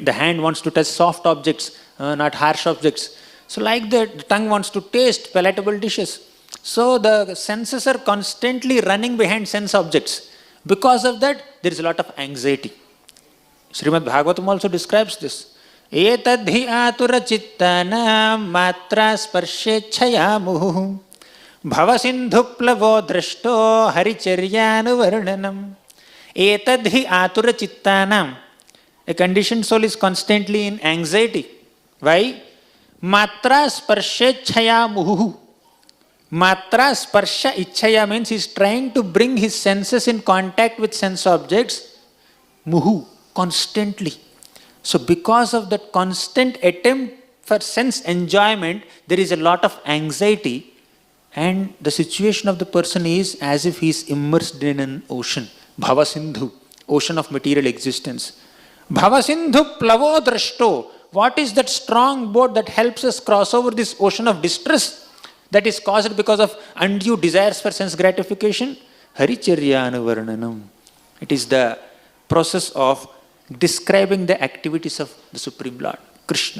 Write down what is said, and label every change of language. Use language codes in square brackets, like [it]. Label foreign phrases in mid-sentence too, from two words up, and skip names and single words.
[en] The hand wants to touch soft objects, not harsh objects. So like that, the tongue wants to taste palatable dishes. So the senses are constantly running behind sense objects. Because of that, there is a lot of anxiety. Srimad Bhagavatam also describes this. [sa] Etadhi atura chittanam matra sparshechaya muhu bhavasindhu plavo drashto haricharyanu varnanam. Etadhi atura chittanam. [en] A conditioned soul is constantly in anxiety. Why? [sa] Matra sparshechaya muhu. Matra sparsha ichchaya [en] means he is trying to bring his senses in contact with sense objects. Muhu. Constantly. So because of that constant attempt for sense enjoyment, there is a lot of anxiety, and the situation of the person is as if he is immersed in an ocean. Bhavasindhu, ocean of material existence. [sa] Bhavasindhu plavo drashto. [en] What is that strong boat that helps us cross over this ocean of distress that is caused because of undue desires for sense gratification? [sa] Haricharyanu varnanam. [en] It is the process of describing the activities of the Supreme Lord, Krishna.